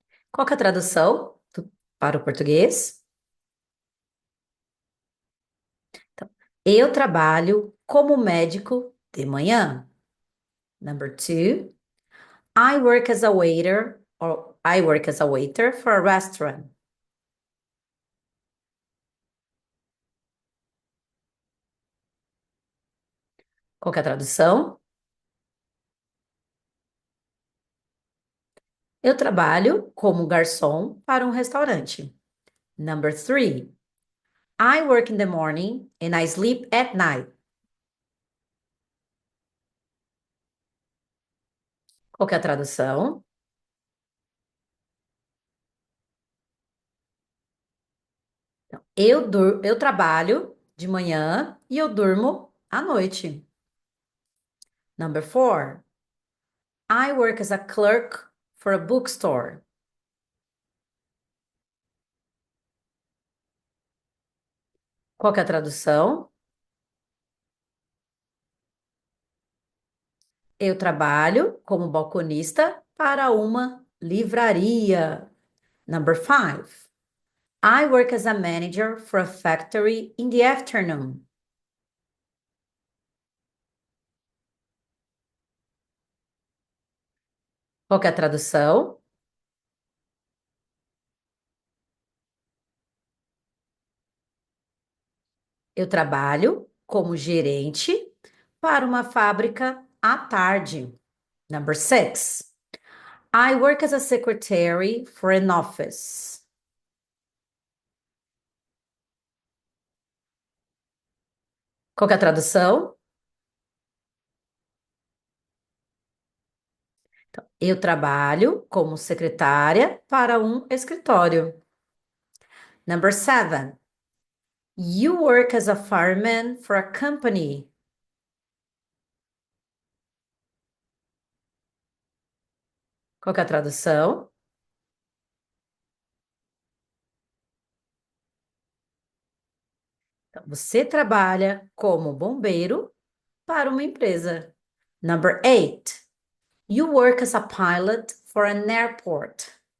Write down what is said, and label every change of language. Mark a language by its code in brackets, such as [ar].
[pt] Qual que é a tradução para o português? Então, eu trabalho como médico de manhã. [en] Number two, I work as a waiter or I work as a waiter for a restaurant. [pt] Qual que é a tradução? Eu trabalho como garçom para um restaurante. [en] Number three, I work in the morning and I sleep at night. [pt] Qual que é a tradução? Eu trabalho de manhã e eu durmo à noite. [en] Number four, I work as a clerk for a bookstore. [pt] Qual que é a tradução? Eu trabalho como balconista para uma livraria. [en] Number five, I work as a manager for a factory in the afternoon. [pt] Qual que é a tradução? Eu trabalho como gerente para uma fábrica à tarde. [en] Number six, I work as a secretary for an office. [pt] Qual que é a tradução? Eu trabalho como secretária para um escritório. [en] Number 7. You work as a fireman for a company. [pt] Qual que é a tradução? Então, você trabalha como bombeiro para uma empresa. [en] Number 8. You work as a pilot for an airport.